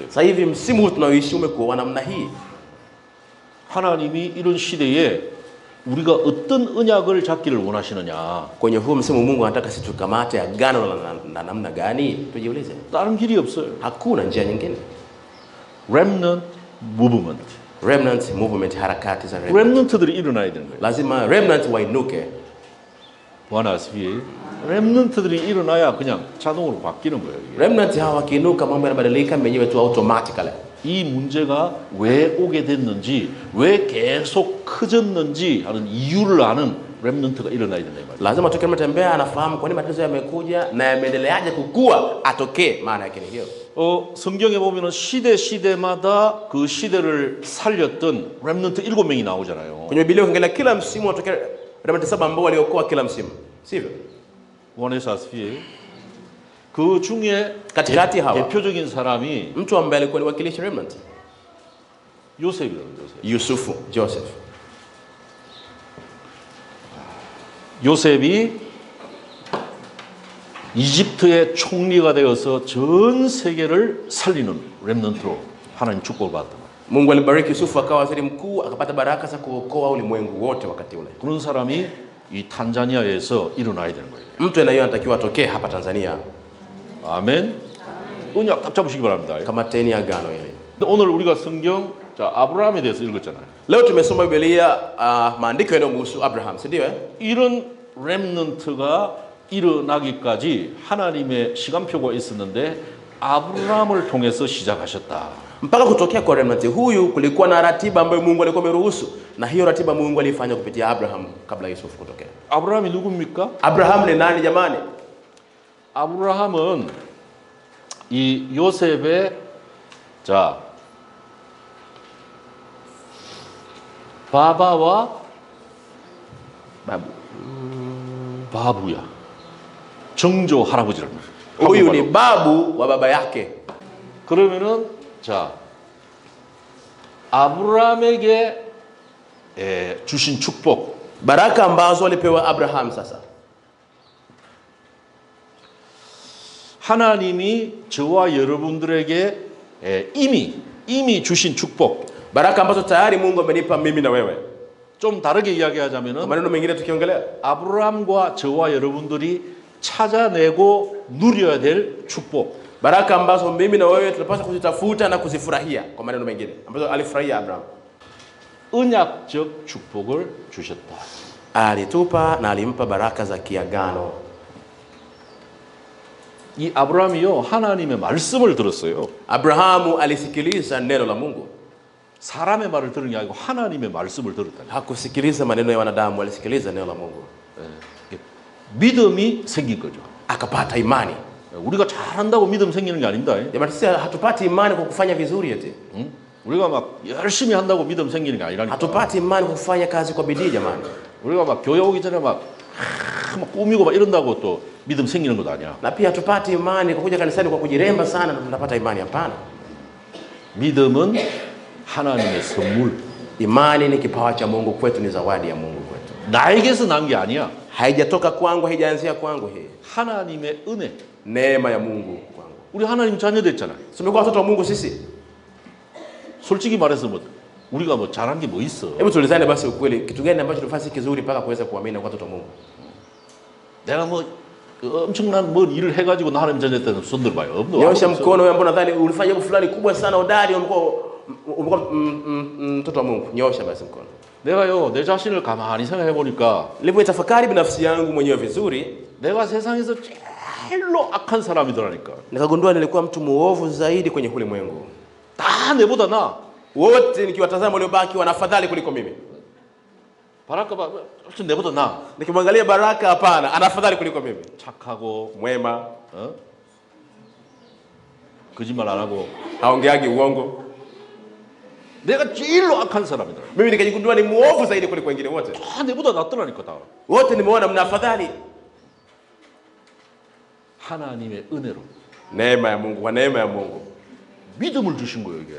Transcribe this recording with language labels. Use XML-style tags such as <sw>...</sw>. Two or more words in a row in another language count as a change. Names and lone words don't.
<sw>Sasa hivi msimu huu tunaoishi umekuwa namna hii.</sw> <ko>하나님이 이런 시대에 우리가 어떤 언약을 잡기를 원하시느냐.</ko> <sw>Kwenye huu msimu Mungu anataka sisi tukamate agano na namna gani? Tujiulize.</sw> <ko>다른 길이 없어요.</ko> <sw>Hakuna njia nyingine.</sw> <en>Remnant movement. Remnant movement,</en> <sw>harakati za remnant.</sw> <ko>렘넌트들이 일어나야 되는 거예요.</ko> <sw>Lazima remnant wainuke.</sw> <ko>원하시피 렘넌트들이 일어나야 그냥 자동으로 바뀌는 거예요. 이게.</ko> <sw>Remnant hawa wakiinuka mambo yanabadilika menyewe tu automatically.</sw> <ko>이 문제가 왜 오게 됐는지, 왜 계속 커졌는지 하는 이유를 아는 렘넌트가 일어나야 된다 이 말이에요.</ko> <sw>Lazima tukiwa tunatembea anafahamu kwa nini matatizo yamekuja na yameendeleaje kukua, atokee. Maana yake ni hiyo.</sw> <ko>성경에 보면은 시대마다 그 시대를 살렸던 렘넌트 7명이 나오잖아요.</ko> <sw>Kwenye Biblia ukiangalia kila msimu watokea remnant 7 ambao waliokoa kila msimu. Sivyo?</sw> <ko>원에서 아스피 그 중에</ko> <sw>Katikati hawa</sw> <ko>대표적인 사람이</ko> <sw>mtu ambaye alikuwa ni wakilishi remnant,</sw> <ko>요셉이라고</ko> <sw>Yusufu, Joseph.</sw> <ko>요셉이 이집트의 총리가 되어서 전 세계를 살리는 렘넌트로 하나님 축복을 받았다.</ko> <sw>Mungu alibariki Yusufu akawa waziri mkuu, akapata baraka za kuokoa ulimwengu wote wakati ule.</sw> <ko>그런 사람이 이 탄자니아에서 일어나야 되는 거예요.</ko> <sw>Mtu anayetakiwa atokee hapa Tanzania.</sw> <ko>아멘. 언약 딱 잡으시기 바랍니다.</ko> <sw>Kamateni agano hili.</sw> <ko>오늘 우리가 성경 자 아브라함에 대해서 읽었잖아요.</ko> <sw>Leo tumesoma Biblia, maandiko yanayomhusu Abraham, si ndio?</sw> <ko>이런 렘넌트가 일어나기까지 하나님의 시간표가 있었는데 아브라함을 통해서 시작하셨다.</ko> <sw>Mpaka kutokea kwa remnant huyu kulikuwa na ratiba ambayo Mungu alikuwa ameruhusu, na hiyo ratiba Mungu alifanya kupitia Abraham kabla Yusuf kutokea.</sw> <ko>아브라함이 누굽니까?</ko> <sw>Abraham ni nani jamani?</sw> <ko>아브라함은 이 요셉의 자 바바와</ko> <sw>Babu.</sw> <ko>바부야. 정조 할아버지라는 거예요.</ko> <sw>Huyu ni babu wa baba yake.</sw> <ko>그러면은 자 아브라함에게 주신 축복</ko> <sw>Baraka ambazo alipewa Abraham sasa.</sw> <ko>하나님이 저와 여러분들에게 이미 주신 축복.</ko> <sw>Baraka ambazo tayari Mungu amenipa mimi na wewe.</sw> <ko>좀 다르게</ko> <sw>Kwa</sw> <ko>이야기하자면은</ko> <sw>maneno mengine tukiongelea,</sw> <ko>아브라함과 저와 여러분들이 찾아내고 누려야 될 축복.</ko> <sw>baraka ambazo mimi na wewe tunapaswa kuzitafuta na kuzifurahia, kwa maneno mengine ambazo alifurahia Abraham.</sw> <ko>언약적 축복을 주셨다.</ko> <sw>Alitupa na alimpa baraka za kiagano.</sw> <ko>이 아브라함이요 하나님의 말씀을 들었어요.</ko> <sw>Abrahamu alisikiliza neno la Mungu.</sw> <ko>사람의 말을 들은 게 아니고 하나님의 말씀을 들었다.</ko> <sw>Hakusikiliza maneno ya wanadamu, alisikiliza neno la Mungu.</sw> <ko>믿음이 생긴 거죠.</ko> <sw>Akapata imani.</sw> <ko>우리가 잘한다고 믿음 생기는 게 아닙니다.</ko> <sw>Jamani, sisi hatupati imani kwa kufanya vizuri eti.</sw> <ko>우리가 막 열심히 한다고 믿음 생기는 게 아니라니까.</ko> <sw>Hatupati imani kwa kufanya kazi kwa bidii jamani.</sw> <ko>우리가 막 교회 오기 전에 막 꾸미고 막 이런다고 또 믿음 생기는 것도 아니야.</ko> <sw>Na pia hatupati imani kwa kuja kanisani kwa kujiremba sana na tunapata imani, hapana.</sw> <ko>믿음은 하나님의 선물.</ko> <sw>Imani ni kipawa cha Mungu kwetu, ni zawadi ya Mungu kwetu.</sw> <ko>나에게서 난 게 아니야.</ko> <sw>Haijatoka kwangu, haijaanzia kwangu hii.</sw> <ko>하나님의 은혜.</ko> <sw>Neema ya Mungu kwangu.</sw> <ko>우리 하나님 자녀 됐잖아.</ko> <sw>Tumekuwa watoto wa Mungu sisi.</sw> <ko>솔직히 말해서 뭐 우리가 뭐 잘한 게 뭐 있어?</ko> <sw>Hebu tulizane basi ukweli, kitu gani ambacho tunafanya kizuri mpaka kuweza kuamini kwa watoto wa Mungu?</sw> <ko>내가 뭐 엄청난 뭐 일을 해가지고 나 하나님 자녀 때는 손 들어봐요.</ko> <sw>Nyosha mkono wewe, mbona nadhani ulifanya jambo fulani kubwa sana, hodari, umekuwa mtoto wa Mungu. Nyosha basi mkono.</sw> <ko>내가요 내 자신을 가만히 생각해 보니까</ko> <sw>Nilipotafakari binafsi yangu mwenyewe vizuri,</sw> <ko>내가 세상에서 제일로 악한 사람이더라니까.</ko> <sw>nikagundua nilikuwa mtu muovu zaidi kwenye ulimwengu.</sw> <ko>다 내보다 나.</ko> <sw>Wote nikiwatazama waliobaki wana afadhali kuliko mimi.</sw> <ko>바라카 훨씬 내보다 나.</ko> <sw>Nikimwangalia Baraka, hapana, ana afadhali kuliko mimi.</sw> <ko>착하고</ko> <sw>Mwema,</sw> <ko>거짓말 안 하고.</ko> <sw>haongeagi uongo.</sw> <ko>내가 제일로 악한 사람이다.</ko> <sw>Mimi nikajigundua ni muovu zaidi kuliko wengine wote.</sw> <ko>다 내보다 낫더라니까 다.</ko> <sw>Wote nimeona mna afadhali.</sw> <ko>하나님의 은혜로.</ko> <sw>Neema ya Mungu, kwa neema ya Mungu.</sw> <ko>믿음을 주신 거예요 이게.</ko>